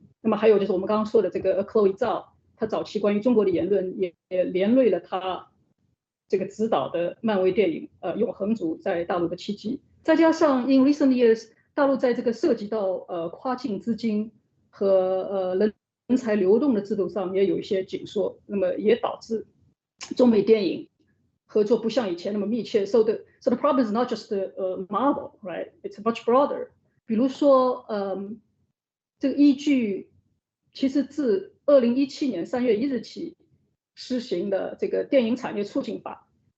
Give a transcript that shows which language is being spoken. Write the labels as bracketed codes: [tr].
[zh] 那么还有就是我们刚刚说的这个 Chloe 赵。他早期关于中国的言论也连累了他这个指导的漫威电影《永恒族》在大陆的契机。再加上 [en] in recent years [zh] 大陆在这个涉及到跨境资金和人才流动的制度上也有一些紧缩，那么也导致中美电影合作不像以前那么密切。 [en] So the problem is not just Marvel, right? It's much broader。 [zh] 比如说这个依据其实自2017年3月1日起施行的这个电影产业促进法，